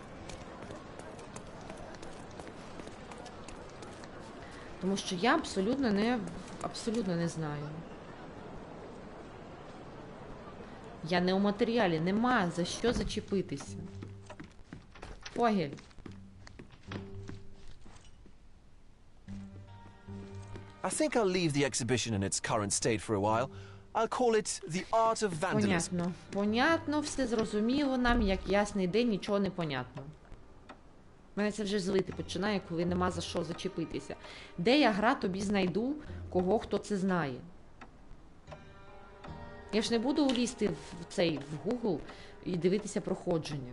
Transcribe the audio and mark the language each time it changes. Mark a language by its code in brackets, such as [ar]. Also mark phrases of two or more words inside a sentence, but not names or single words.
[uk] Тому що я абсолютно не знаю. Я не у матеріалі, нема за що зачепитися. Фогель. [en] I think I'll leave the exhibition in its current state for a while. I'll call it The Art of Vandalism. [ru] Понятно. [uk] Понятно, все зрозуміло нам, як ясний день, нічого не понятно. Мене це вже злити починає, коли нема за що зачепитися. Де я гра тобі знайду, кого хто це знає? Я ж не буду лізти в Google і дивитися проходження.